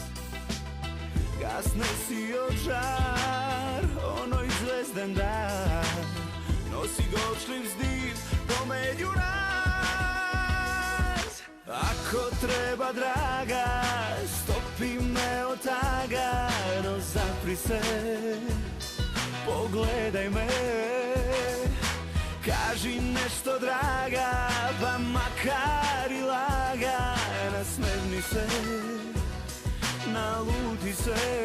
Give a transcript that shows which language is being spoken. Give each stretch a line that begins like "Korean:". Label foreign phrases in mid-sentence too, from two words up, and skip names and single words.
Macedonian: Гасне си од жар, оној звезден дар. Носи горчлив здив помеѓу нас. Ако треба, драга, стопи ме од тага, но запри се.
Serbian: Pogledaj me, kaži nešto draga, pa makar i laga, nasmevni se, naluti se.